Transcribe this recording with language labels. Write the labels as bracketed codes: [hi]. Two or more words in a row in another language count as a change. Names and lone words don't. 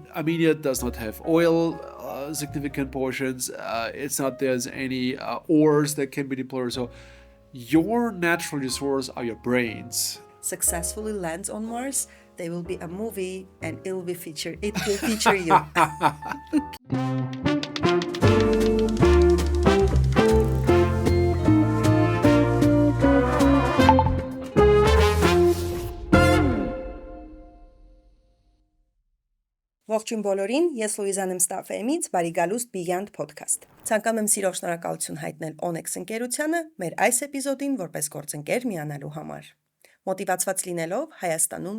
[en] Armenia does not have oil, significant portions. It's not there's any ores that can be deployed. So your natural resource are your brains. Successfully lands on Mars, there will be a movie and it will feature you. [hy] Ողջույն բոլորին, ես Լուիզան եմ Ստաֆեմից, բարի գալուստ Beyond Podcast։ Ցանկանում եմ սիրով շնորհակալություն հայտնել Onyx ընկերությանը մեր այս էպիզոդին որպես գործընկեր միանալու համար։ Մոտիվացված լինելով Հայաստանում